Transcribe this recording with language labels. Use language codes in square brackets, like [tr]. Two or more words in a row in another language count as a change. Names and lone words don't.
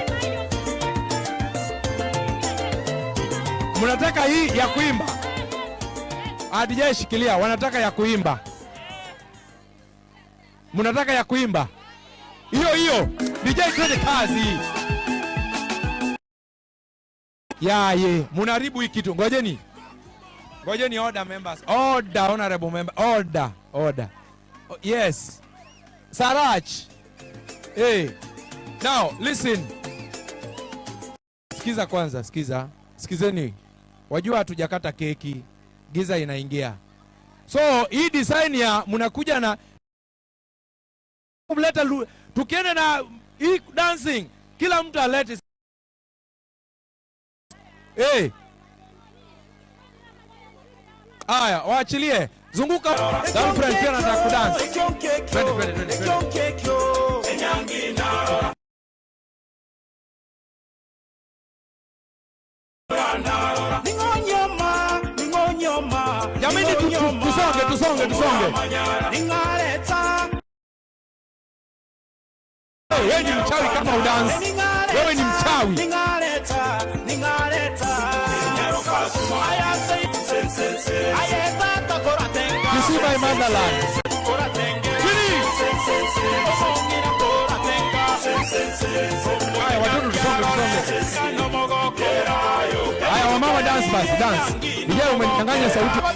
[sw] Mnataka hii ya kuimba? DJ shikilia, wanataka ya kuimba. Mnataka ya kuimba? Hiyo. DJ twende kazi. Yaye, mnaharibu hii kitu. Ngojeni, [en] order members. Order, honorable member. Order. Yes. Sarach. Hey. Now, listen. [sw] Sikiza kwanza, Sikizeni. Wajua hatujakata keki. Giza inaingia. So, hii design ya mnakuja na tukienda na hii dancing, kila mtu alete. Aya, waachilie. Zunguka. Down friend pia anataka kudance. Twende. Jamani, tusonge. Wewe ni mchawi kama udansi. Wewe ni mchawi. [en] You see my motherland. [sw] Haya, watoto tusonge. Haya, wamama dance basi, dance. Nije umenyang'anya sauti.